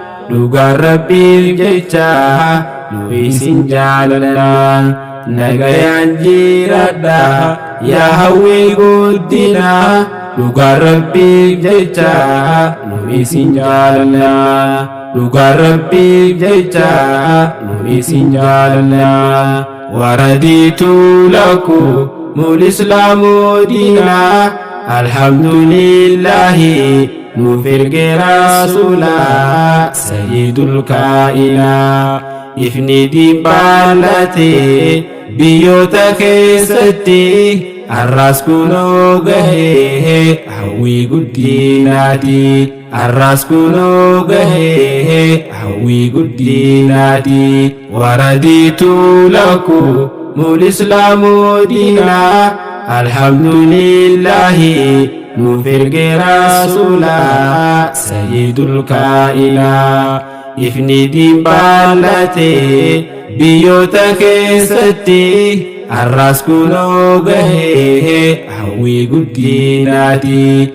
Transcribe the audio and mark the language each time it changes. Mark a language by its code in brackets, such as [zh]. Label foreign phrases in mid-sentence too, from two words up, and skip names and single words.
[om] Dhugaan Rabbiif jecha nu isin jaalladha. Nagayaan jiraadha yaa hawwii guddina. Dhugaan Rabbiif jecha nu isin jaalladha. Dhugaan Rabbiif jecha nu isin jaalladha. [ar] ورضيت لكم الإسلام دينا. الحمد لله [om] nuuf erge rasuula sayyidul kaa'ina. Ifni diin baallate biyyoota keessatti arras kunoo gahee hawwii guddinaati. Arras kunoo gahee hawwii guddinaati. [ar] ورضيت لكم الإسلام دينا. الحمد لله [om] nuuf erge rasuula sayyidul kaa'ina. Ifni diin baallate biyyoota keessatti arras kunoo gahee hawwii guddinaati.